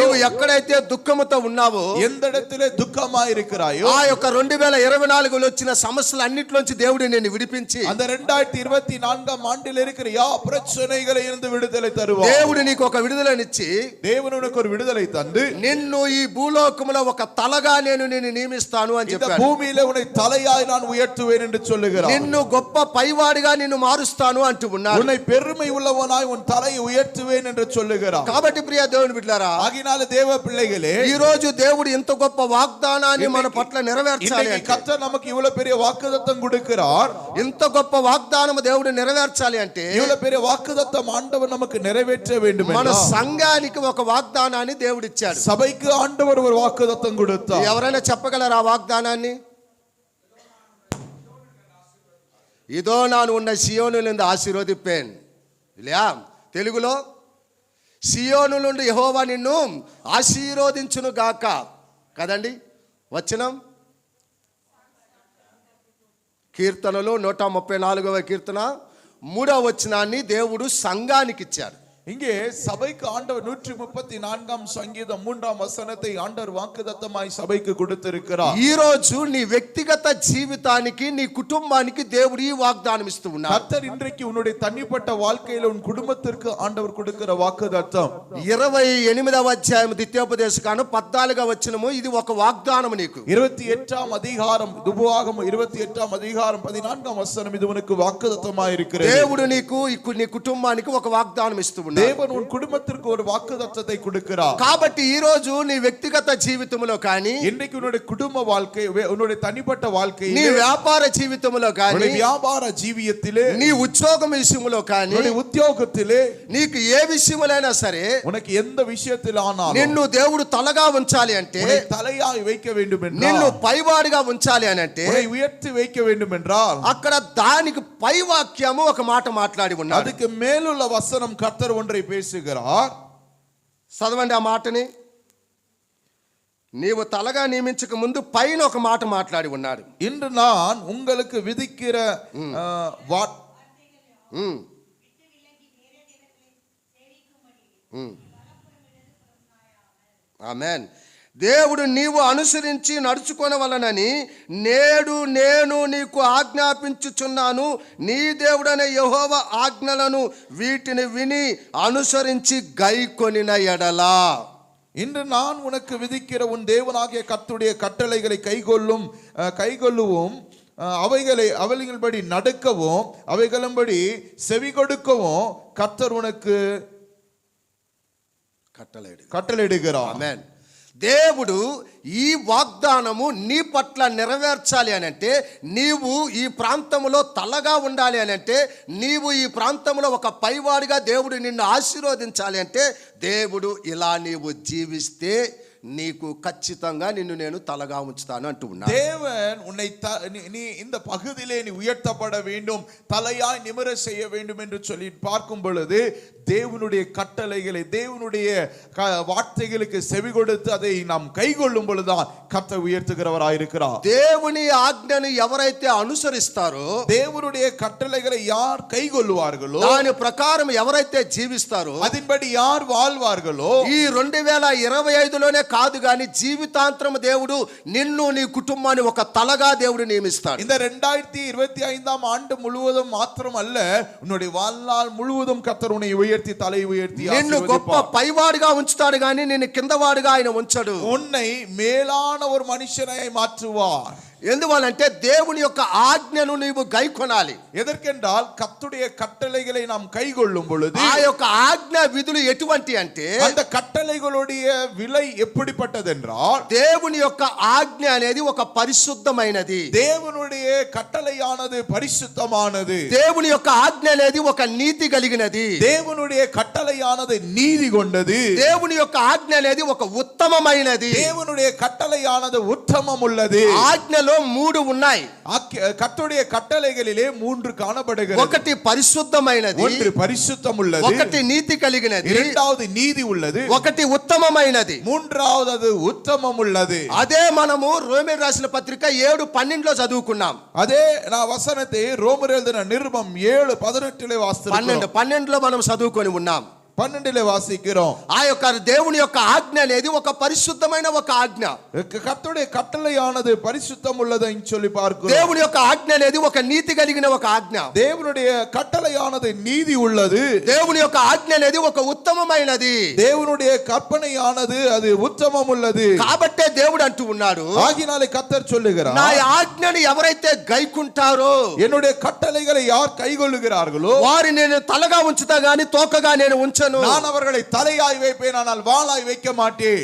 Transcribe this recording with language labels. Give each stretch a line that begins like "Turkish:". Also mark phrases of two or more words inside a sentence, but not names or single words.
Telugu: నీవు ఎక్కడైతే దుఃఖముతో ఉన్నావో,
Tamil: எந்த இடத்திலே துக்கமாய் இருக்கிறாயோ,
Telugu: ఆ యొక్క 2024లో వచ్చిన సమస్యలు అన్నిట్లోంచి దేవుడు నిన్ను విడిపించి
Tamil: அந்த 2024ஆம் ஆண்டில் இருக்கிற பிரச்சனைகளை இருந்து விடுதலை தருவார்.
Telugu: దేవుడు నీకు ఒక విడుదలనిచ్చి
Tamil: தேவன் உனக்கு ஒரு விடுதலை தந்து
Telugu: నిన్ను ఈ భూలోకములో ఒక తలగా నేను నిన్ను నియమిస్తాను అని
Tamil: இந்த
Telugu: చెప్పాడు.
Tamil: பூமியிலே உன்னை தலையாய் நான் உயர்த்துவேன் என்று சொல்லுகிறார்.
Telugu: నిన్ను గొప్ప పైవాడిగా నిన్ను మారుస్తాను అంటూ ఉన్నాడు.
Tamil: உன்னை பெருமை உள்ளவனாய் உன் தலையை உயர்த்துவேன் என்று சொல்லுகிறார்.
Telugu: కాబట్టి ప్రియ దేవుని బిడ్డలారా,
Tamil: ஆகினால தேவ பிள்ளைகளே,
Telugu: ఈ రోజు దేవుడు ఇంత గొప్ప వాగ్దానాన్ని మన పట్ల నెరవేర్చాలి
Tamil: இன்னைக்கு
Telugu: అంటే,
Tamil: கர்த்தர் நமக்கு இவ்வளவு பெரிய வாக்குத்தத்தம் கொடுக்கிறார்.
Telugu: ఇంత గొప్ప వాగ్దానం దేవుడు నెరవేర్చాలి అంటే
Tamil: இவ்வளவு பெரிய வாக்குத்தத்தம் ஆண்டவர் நமக்கு நிறைவேற்ற வேண்டும்
Telugu: మన
Tamil: என்றால்
Telugu: సంఘానికి ఒక వాగ్దానాన్ని దేవుడు ఇచ్చాడు.
Tamil: சபைக்கு ஆண்டவர் ஒரு வாக்குத்தத்தம் கொடுத்தார்.
Telugu: ఎవరైనా చెప్పగలరా ఆ వాగ్దానాన్ని?
Tamil: இதோ நானு உன்ன சீயோனுலந்து ஆசீர்வதிப்பேன்.
Telugu: ఇలా తెలుగులో సియోను నుండి యెహోవా నిన్ను ఆశీర్వదించును గాక కదండి వచనం. కీర్తనలో 134వ కీర్తన 3వ వచనాన్ని దేవుడు సంఘానికి ఇచ్చాడు.
Tamil: இங்கே சபைக்கு ஆண்டவர் 134ஆம் சங்கீதம் 3ஆம் வசனத்தை ஆண்டவர் வாக்குத்தத்தமாய் சபைக்கு கொடுத்திருக்கிறார்.
Telugu: ఈ రోజు నీ వ్యక్తిగత జీవితానికి నీ కుటుంబానికి దేవుడు ఈ వాగ్దానం ఇస్తూ ఉన్నాడు.
Tamil: கர்த்தர் இன்றைக்கு உன்னுடைய தனிப்பட்ட வாழ்க்கையில உன் குடும்பத்திற்கு ஆண்டவர் கொடுக்கிற வாக்குத்தத்தம்
Telugu: 28వ అధ్యాయం ద్వితీయోపదేశకాండం 14వ వచనము ఇది ఒక వాగ్దానం నీకు.
Tamil: 28ஆம் அதிகாரம் உபாகமம் 28ஆம் அதிகாரம் 14ஆம் வசனம் இது உனக்கு வாக்குத்தத்தமாய் இருக்கிறது.
Telugu: దేవుడు నీకు నీ కుటుంబానికి ఒక వాగ్దానం ఇస్తూ ఉన్నాడు.
Tamil: தேவன் உன் குடும்பத்திற்கு ஒரு வாக்குத்தத்தத்தை கொடுக்கிறார்.
Telugu: కాబట్టి ఈ రోజు నీ వ్యక్తిగత జీవితంలో కానీ,
Tamil: இன்றைக்கு உன்னுடைய குடும்ப வாழ்க்கை, உன்னுடைய தனிப்பட்ட
Telugu: నీ
Tamil: வாழ்க்கையிலே,
Telugu: వ్యాపార జీవితంలో కానీ,
Tamil: உன்னுடைய வியாபார ஜீவியத்திலே,
Telugu: నీ ఉద్యోగం విషయంలో కానీ,
Tamil: உன்னுடைய உத்தியோகத்திலே,
Telugu: నీకు ఏ విషయములైనా సరే
Tamil: உனக்கு எந்த விஷயத்தில் ஆனாலும்
Telugu: నిన్ను దేవుడు తలగా ఉంచాలి అంటే,
Tamil: உன்னை தலையாய் வைக்க வேண்டும்
Telugu: నిన్ను
Tamil: என்றால்,
Telugu: పైవాడిగా ఉంచాలి అని అంటే,
Tamil: உன்னை உயர்த்தி வைக்க வேண்டும் என்றால்,
Telugu: అక్కడ దానికి పై వాక్యము ఒక మాట మాట్లాడి ఉన్నాడు.
Tamil: அதுக்கு மேலுள்ள வசனம் கர்த்தர் ஒன்றை பேசுகிறார்.
Telugu: చదవండి ఆ మాటని. నీవు తలగా నియమించక ముందు పైన ఒక మాట మాట్లాడి ఉన్నాడు.
Tamil: இன்று நான் உங்களுக்கு விதிக்கிற
Telugu: ఆమేన్. దేవుడు నీవు అనుసరించి నడుచుకొనవలనని నేడు నేను నీకు ఆజ్ఞాపించుచున్నాను. నీ దేవుడనే యెహోవా ఆజ్ఞలను వీటిని విని అనుసరించి గైకొనిన ఎడలా.
Tamil: இன்று நான் உனக்கு விதிக்கிற உன் தேவனாகிய கர்த்தருடைய கட்டளைகளை கைகொள்ளுவோம், அவைகளின்படி நடக்கவும், அவைகளின்படி செவி கொடுக்கவும் கர்த்தர் உனக்கு கட்டளையிடுகிறார்.
Telugu: ఆమేన్. దేవుడు ఈ వాగ్దానము నీ పట్ల నెరవేర్చాలి అని అంటే, నీవు ఈ ప్రాంతంలో తలగా ఉండాలి అని అంటే, నీవు ఈ ప్రాంతంలో ఒక పైవాడిగా దేవుడు నిన్ను ఆశీర్వదించాలి అంటే, దేవుడు ఇలా నీవు జీవిస్తే నీకు ఖచ్చితంగా నిన్ను నేను తలగా ఉంచుతాను అంటూ ఉన్నాను.
Tamil: தேவன் உன்னை நீ இந்த பகுதியிலே நீ உயர்த்தப்பட வேண்டும், தலையாய் நிமிர செய்ய வேண்டும் என்று சொல்லி பார்க்கும் பொழுது தேவனுடைய கட்டளைகளை, தேவனுடைய வார்த்தைகளுக்கு செவி கொடுத்து அதை நாம் கைகொள்ளும் பொழுதுதான் கர்த்தர் உயர்த்துகிறவராயிருக்கிறார்.
Telugu: దేవుని ఆజ్ఞను ఎవరైతే అనుసరిస్తారో,
Tamil: தேவனுடைய கட்டளைகளை யார் கைகொள்வார்களோ,
Telugu: దాని ప్రకారం ఎవరైతే జీవిస్తారో,
Tamil: அதன்படி யார் வாழ்வார்களோ,
Telugu: ఈ 2025లోనే కాదు గాని జీవితాంతరం దేవుడు నిన్ను నీ కుటుంబాన్ని ఒక తలగా దేవుడు నియమిస్తాడు.
Tamil: இந்த 2025ஆம் ஆண்டு முழுவதும் மாத்திரம் அல்ல, உன்னுடைய வாழ்நாள் முழுவதும் கர்த்தர் உன்னை உயர்த்தி, தலை உயர்த்தி
Telugu: నిన్ను గొప్ప పైవాడిగా ఉంచుతాడు గాని నిన్ను కిందవాడిగా ఆయన ఉంచడు.
Tamil: உன்னை மேலான ஒரு மனுஷனை மாற்றுவார்.
Telugu: ఎందువల్లంటే దేవుని యొక్క ఆజ్ఞను నీవు గైకొనాలి.
Tamil: எதற்கென்றால் கர்த்தருடைய கட்டளைகளை நாம் கைக்கொள்ளும் பொழுது
Telugu: ఆ యొక్క ఆజ్ఞ విధులు ఎటువంటి అంటే
Tamil: அந்த கட்டளைகளுடைய விலை எப்படிப்பட்டதென்றால்
Telugu: దేవుని యొక్క ఆజ్ఞ అనేది ఒక పరిశుద్ధమైనది.
Tamil: தேவனுடைய கட்டளையானது பரிசுத்தமானது.
Telugu: దేవుని యొక్క ఆజ్ఞ అనేది ఒక నీతి కలిగినది.
Tamil: தேவனுடைய கட்டளையானது நீதி கொண்டது.
Telugu: దేవుని యొక్క ఆజ్ఞ అనేది ఒక ఉత్తమమైనది.
Tamil: தேவனுடைய கட்டளையானது உத்தமம் உள்ளது.
Telugu: ఆజ్ఞలో మూడు ఉన్నాయి.
Tamil: கர்த்தருடைய கட்டளைகளிலே மூன்று காணப்படுகிறது.
Telugu: ఒకటి పరిశుద్ధమైనది,
Tamil: ஒன்று பரிசுத்தம் உள்ளது,
Telugu: ఒకటి నీతి కలిగినది,
Tamil: இரண்டாவது நீதி உள்ளது,
Telugu: ఒకటి ఉత్తమమైనది,
Tamil: மூன்றாவது உத்தமம் உள்ளது.
Telugu: అదే మనము రోమీయులకు రాసిన పత్రిక 7:12లో చదువుకున్నాం.
Tamil: அதே நா வசனத்தே ரோமரு எழுதின நிருபம் 7:18 వాసిస్తున్నాం.
Telugu: 12లో మనం చదువుకొని ఉన్నాం.
Tamil: 12 వాసిக்கிறோம்.
Telugu: ఆ యొక్క దేవుని యొక్క ఆజ్ఞ అనేది ఒక పరిశుద్ధమైన ఒక ఆజ్ఞ.
Tamil: கர்த்தருடைய கட்டளையானது பரிசுத்தம் உள்ளதைன்னு சொல்லி பார்க்கிறோம்.
Telugu: దేవుని యొక్క ఆజ్ఞ అనేది ఒక నీతి కలిగిన ఒక ఆజ్ఞ.
Tamil: தேவனுடைய கட்டளையானது நீதி உள்ளது.
Telugu: దేవుని యొక్క ఆజ్ఞ అనేది ఒక ఉత్తమమైనది.
Tamil: தேவனுடைய கற்பனையானது அது உத்தமம் உள்ளது.
Telugu: కాబట్టే దేవుడు అంటూ ఉన్నాడు,
Tamil: ஆகினாலே கர்த்தர் சொல்லுகிறார்,
Telugu: నా ఆజ్ఞని ఎవరైతే గైకుంటారో,
Tamil: என்னுடைய கட்டளைகளை யார் கைக்கொள்ளுகிறார்களோ
Telugu: వారిని నేను తలగా ఉంచుతా గాని తోకగా నేను ఉంచను.
Tamil: நான் அவர்களை தலையாய் வைப்பேன், ஆனால் வாளாய் வைக்க மாட்டேன்.